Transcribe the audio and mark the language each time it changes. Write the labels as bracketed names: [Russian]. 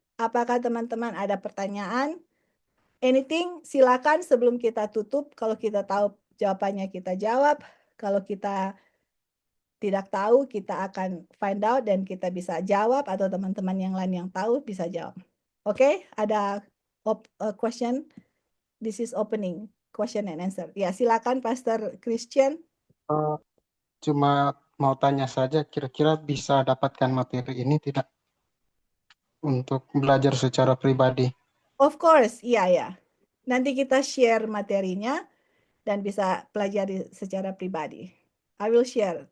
[Indonesian] Apakah teman-teman ada pertanyaan? Anything, silakan sebelum kita tutup. Kalau kita tahu jawabannya kita jawab. Kalau kita tidak tahu, kita akan find out dan kita bisa jawab atau teman-teman yang lain yang tahu bisa jawab. Oke, ada question? [English] This is opening question and answer. [Indonesian] Ya, silakan Pastor Christian. Cuma mau tanya saja, kira-kira bisa dapatkan materi ini tidak untuk belajar secara pribadi? [English] Of course, [Indonesian] iya ya. Nanti kita share materinya dan bisa pelajari secara pribadi. [English] I will share.